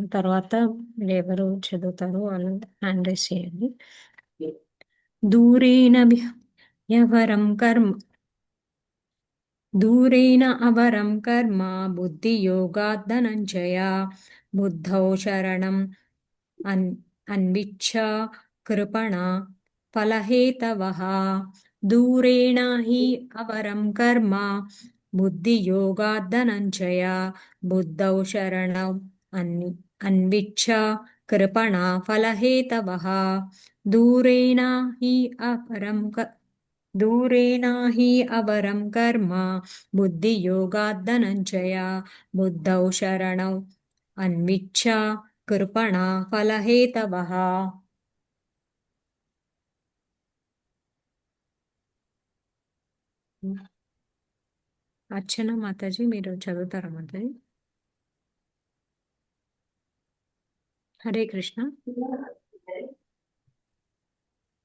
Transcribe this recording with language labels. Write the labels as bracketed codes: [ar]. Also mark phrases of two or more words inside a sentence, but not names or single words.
[te] తర్వాత ఎవరు చదువుతారో వాళ్ళు [en] hand raise [te] చేయండి. [sa] दूरेण व्यवरं कर्म दूरेण अवरं कर्म बुद्धियोगात् धनञ्जय बुद्धौ शरणम् अन्विच्छ कृपणा फलहेतवः दूरेण हि अवरं कर्म बुद्धियोगात् धनञ्जय बुद्धौ शरणम् अन्विच्छ कृपणा फलहेतवः दूरेण हि अपरं दूरेण हि अवरं कर्म बुद्धियोगात् धनञ्जय बुद्धौ शरणौ अन्विच्छ कृपणा फलहेतवः. [te] అర్చన మాతాజీ మీరు చదువుతారా మాతాజీ? హరే కృష్ణ.